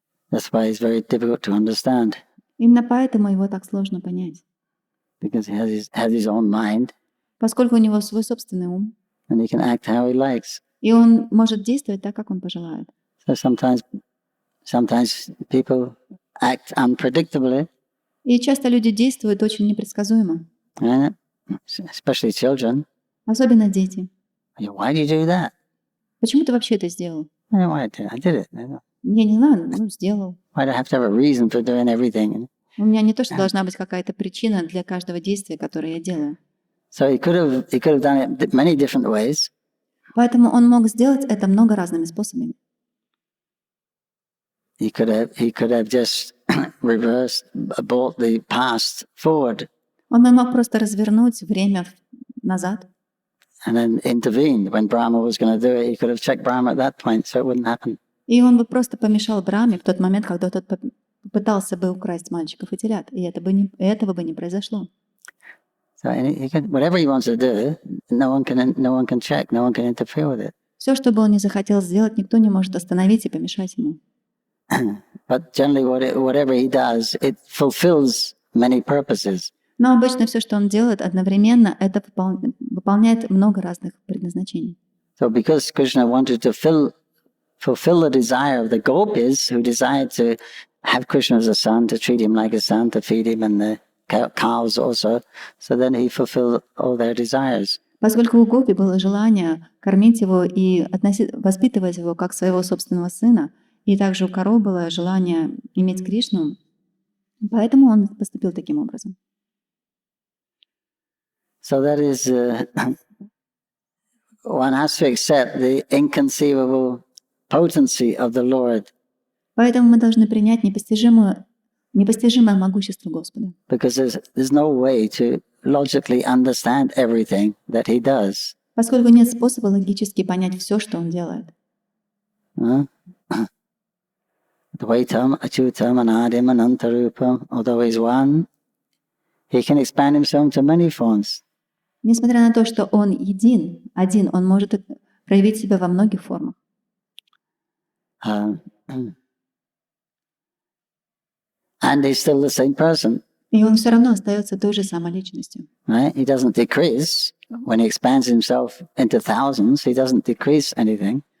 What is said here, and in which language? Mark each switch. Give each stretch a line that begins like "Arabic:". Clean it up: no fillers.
English: That's why he's very difficult to understand.
Russian: Именно поэтому его так сложно понять.
English: Because he has his own mind.
Russian: Поскольку у него свой собственный ум.
English: And he can act how he likes.
Russian: И он может действовать так, как он пожелает.
English: So sometimes people act unpredictably.
Russian: И часто люди действуют очень непредсказуемо.
English: Especially children.
Russian: Особенно дети.
English: Why did you do that?
Russian: Почему ты вообще это сделал?
English: I did it.
Russian: Я не знаю, сделал.
English: Why do I have to have a reason for doing everything?
Russian: У меня не то, что должна быть какая-то причина для каждого действия, которое я делаю.
English: So he could have done it many different ways.
Russian: Поэтому он мог сделать это много разными способами.
English: He could have just brought the past forward.
Russian: Он мог просто развернуть время назад.
English: And then intervene when Brahma was going to do it. He could have checked Brahma at that point, so it wouldn't happen.
Russian: И он бы просто помешал Брахме в тот момент, когда тот пытался бы украсть мальчиков и телят, и этого бы не произошло.
English: So whatever he wants to do, no one can check, no one can interfere with it.
Russian: Все, что бы он ни захотел сделать, никто не может остановить и помешать ему.
English: But generally, whatever he does, it fulfills many purposes.
Russian: Но обычно все, что он делает, одновременно это выполняет много разных предназначений.
English: So because Krishna wanted to fulfill the desire of the gopis who desired to have Krishna as a son, to treat him like a son, to feed him and the cows also, so then he fulfilled all their desires.
Russian: Поскольку у гопи было желание кормить его и воспитывать его как своего собственного сына, и также у коров было желание иметь Кришну, поэтому он поступил таким образом.
English: So that is, one has to accept the inconceivable potency of the Lord.
Russian: Поэтому мы должны принять непостижимое могущество Господа.
English: Because there's no way to logically understand everything that he does.
Russian: Поскольку нет способа логически понять все, что он делает.
Sanskrit: Dvaitam, Achyutam, Anadim, Anantarupam,
English: although he's one, he can expand himself to many forms.
Russian: Несмотря на то, что он один, он может проявить себя во многих формах.
English: And he's still the same person.
Russian: И он все равно остается той же самой личностью.
English: Right? He doesn't decrease. When he expands himself into thousands, he doesn't decrease anything.